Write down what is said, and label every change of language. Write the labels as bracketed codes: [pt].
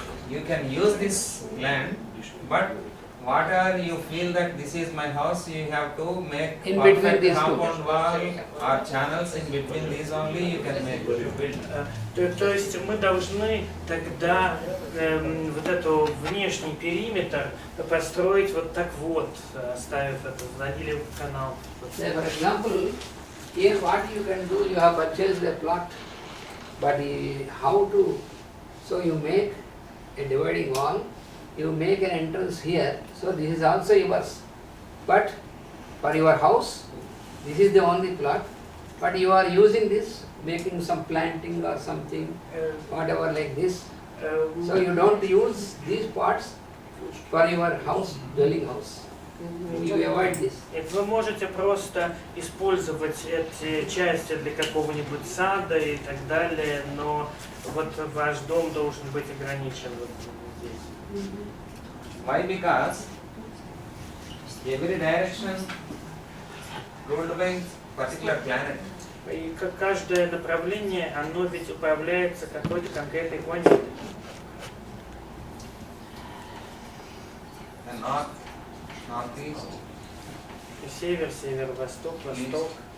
[en] You can use this land, but whatever you feel that this is my house, you have to make In between perfect these two. compound wall or channels in between these only you can make. [ru] То есть мы должны тогда вот эту внешний периметр построить вот так вот, оставив это, или канал. [en] Say for example, here what you can do, you have purchased a plot, but how to, so you make a dividing wall, you make an entrance here, so this is also yours. But for your house, this is the only plot, but you are using this, making some planting or something, whatever like this. So you don't use these parts for your house, dwelling house. You avoid this. [ru] Вы можете просто использовать эти части для какого-нибудь сада и так далее, но вот ваш дом должен быть ограничен вот здесь. [en] Why? Because every direction ruled by particular planet. [ru] И как каждое направление, оно ведь управляется какой-то конкретной планетой. [en] The north, northeast, [ru] Север, северо-восток, восток,